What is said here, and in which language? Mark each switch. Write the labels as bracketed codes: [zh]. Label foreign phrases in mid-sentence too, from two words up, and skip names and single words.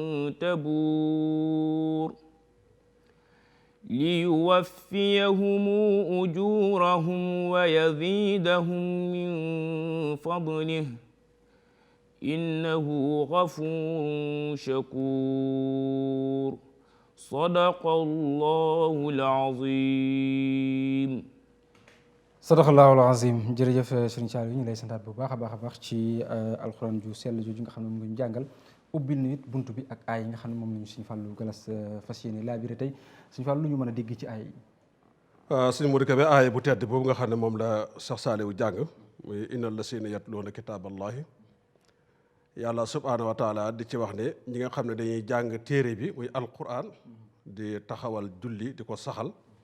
[ar] تبور ليوفيهم أجورهم ويزيدهم من فضله إنه غفور شكور صدق الله العظيم. صدق الله العظيم. [wo] jërëjëf sëriñ Saliou ñu lay santaat bu baax a baax ci alxuraan ju sell jooju nga xam ne moom nga ñu jàngal ubbil na it buntu bi ak aay yi nga xam ne moom la ñu Sëriñ Fallou Gallass fas yéene laabire tey Sëriñ Fallou lu ñu mën a dégg ci aay yi. sëñ Modou Kébé aay bu tedd boobu nga xam ne moom la Cheikh Saliou jàng muy innal [ar] الذين يتلون كتاب الله [wo] yàlla [ar] سبحانه وتعالى [wo] di ci wax ne ñi nga xam ne dañuy jàng téere bi muy alquran di taxawal julli di ko saxal